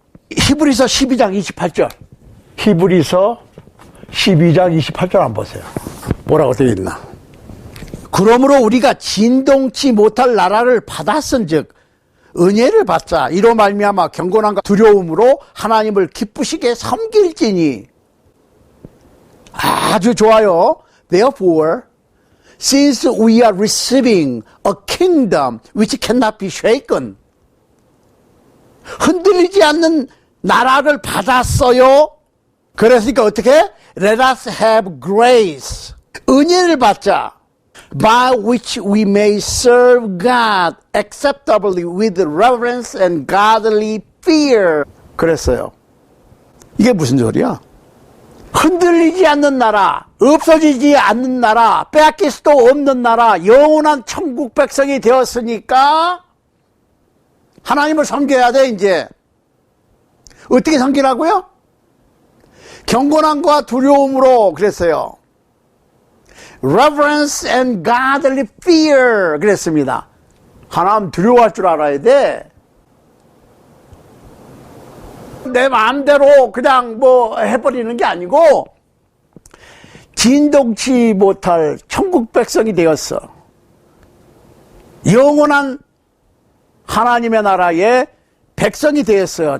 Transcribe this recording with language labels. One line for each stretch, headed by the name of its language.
Korean: 히브리서 12장 28절. 히브리서 12장 28절 한번 보세요. 뭐라고 되어 있나? 그러므로 우리가 진동치 못할 나라를 받았은즉 은혜를 받자. 이로 말미암아 경건함과 두려움으로 하나님을 기쁘시게 섬길지니. 아주 좋아요.
English: Therefore, since we are receiving a kingdom which cannot be shaken,
Korean: 흔들리지 않는 나라를 받았어요. 그랬으니까 어떻게?
English: Let us have grace.
Korean: 은혜를 받자.
English: By which we may serve God acceptably with reverence and godly fear.
Korean: 그랬어요. 이게 무슨 소리야? 흔들리지 않는 나라, 없어지지 않는 나라, 빼앗길 수도 없는 나라, 영원한 천국 백성이 되었으니까 하나님을 섬겨야 돼. 이제 어떻게 섬기라고요? 경건함과 두려움으로 그랬어요.
English: Reverence and godly fear
Korean: 그랬습니다. 하나님 두려워할 줄 알아야 돼. 내 마음대로 그냥 뭐 해버리는 게 아니고 진동치 못할 천국 백성이 되었어. 영원한 하나님의 나라의 백성이 되었어요.